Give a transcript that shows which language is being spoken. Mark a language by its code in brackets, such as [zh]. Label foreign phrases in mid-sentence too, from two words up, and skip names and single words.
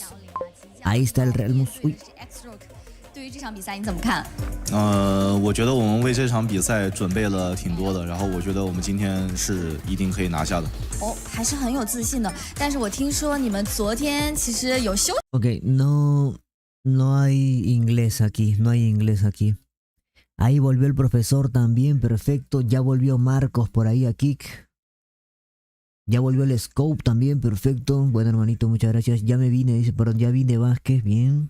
[es] Ahí está el Real Mus. Uy. [zh] XRock 对于这场比赛你怎么看？我觉得我们为这场比赛准备了挺多的，然后我觉得我们今天是一定可以拿下的。哦，还是很有自信的。但是我听说你们昨天其实有休 [es] Ok, no hay inglés aquí, no hay inglés aquí. Ahí volvió el profesor también, perfecto. Ya volvió Marcos por ahí a Kick. Ya volvió el Scope también, perfecto. Bueno, hermanito, muchas gracias. Ya me vine, dice, perdón, ya vine Vázquez, bien.